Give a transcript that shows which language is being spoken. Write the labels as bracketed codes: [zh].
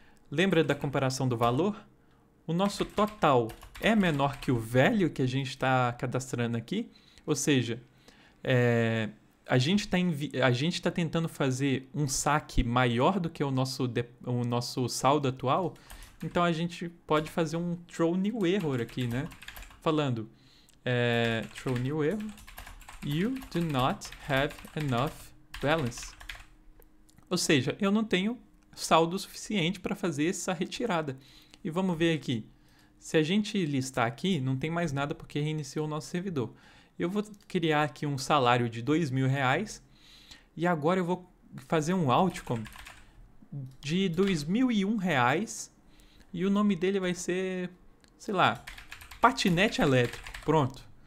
[pt] Lembra da comparação do valor? O nosso total é menor que o value que a gente está cadastrando aqui, ou seja, a gente está tentando fazer um saque maior do que o nosso saldo atual, então a gente pode fazer um throw new error aqui, né? Falando, [en] throw new error, you do not have enough balance. [pt] Ou seja, eu não tenho saldo suficiente para fazer essa retirada. E vamos ver aqui. Se a gente listar aqui, não tem mais nada porque reiniciou o nosso servidor. Eu vou criar aqui um salário de R$2.000 e agora eu vou fazer um outcome de R$2.001 e o nome dele vai ser, sei lá, patinete elétrico. Pronto.